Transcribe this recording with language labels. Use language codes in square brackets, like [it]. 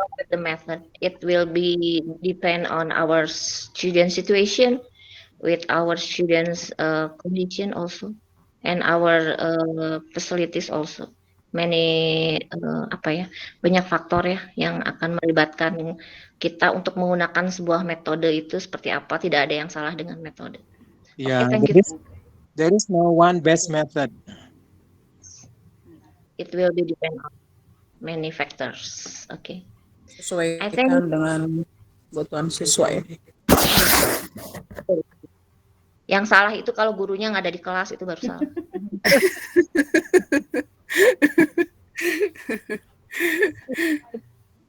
[en] The method it will be depend on our student situation, with our students condition also, and our facilities also. [id] banyak faktor ya yang akan melibatkan kita untuk menggunakan sebuah metode itu seperti apa. Tidak ada yang salah dengan metode. [en] Yeah, thank you. there is no one best method. It will be depend on many factors. Okay. [id] Sesuaikan dengan kebutuhan siswa ya. Yang salah itu kalau gurunya nggak ada di kelas, itu baru salah.